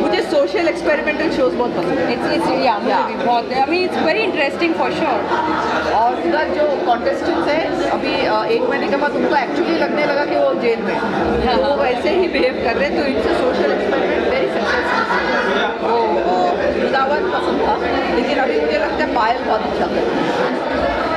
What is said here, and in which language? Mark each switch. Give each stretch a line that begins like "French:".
Hindi: मुझे social experimental shows बहुत पसंद है. It's मुझे भी बहुत.
English: I mean, it's very interesting for sure.
Hindi: और उधर जो कॉन्टेस्टेंट्स हैं अभी 1 महीने के बाद उनको एक्चुअली लगने लगा कि वो जेल में हैं. तो वो वैसे ही बिहेव कर रहे हैं. तो
English: It's social experiment very successful.
Hindi: वो मुदावर पसंद था, लेकिन अभी मुझे लगता है पायल बहुत अच्छा कर.